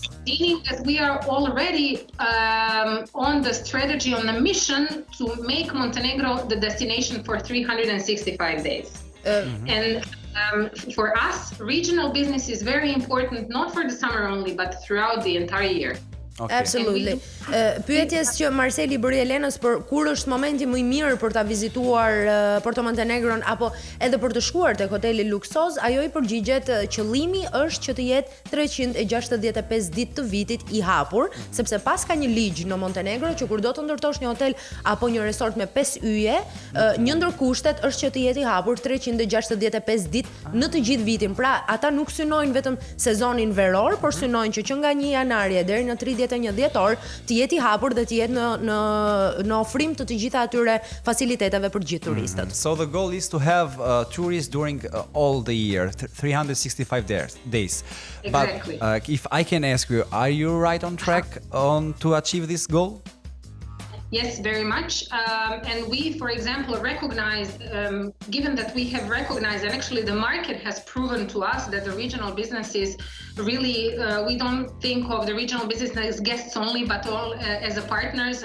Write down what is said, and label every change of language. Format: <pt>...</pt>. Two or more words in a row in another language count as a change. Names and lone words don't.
<en>Meaning that we are already on the strategy, on the mission to make Montenegro the destination for 365 days. And for us, regional business is very important, not for the summer only, but throughout the entire year. Okay. Absolutely.</en> <sq>Pyetjes që Marceli bëri Elenës për kur është momenti më I mirë për ta vizituar Porto Montenegron apo edhe për të shkuar tek hoteli luksoz, ajo I përgjigjet qëllimi është që të jetë 365 ditë të vitit I hapur, sepse pas ka një ligj në Montenegro që kur do të ndërtosh një hotel apo një resort me 5 yje, një ndër kushtet është që të jetë I hapur 365 ditë në të gjithë vitin. Pra, ata nuk synojnë vetëm sezonin veror, por synojnë që nga 1 janarie deri në 31 dhjetor të jetë I hapur dhe të jetë në ofrim të gjitha atyre faciliteteve për gjithë turistët.</sq> <en>So the goal is to have tourists during all the year, 365 days. Exactly. But if I can ask you, are you right on track to achieve this goal? Yes, very much. And we, for example, recognize, given that we have recognized, and actually the market has proven to us that the regional businesses really, we don't think of the regional business as guests only, but all as a partners.</en>